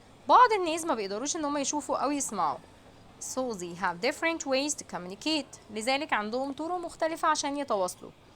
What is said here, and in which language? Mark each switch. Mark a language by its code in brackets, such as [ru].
[ar] بعض الناس ما بيقدروش إن هم يشوفوا أو يسمعوا. [en] So they have different ways to communicate. [ar] لذلك عندهم طرق مختلفة عشان يتواصلوا.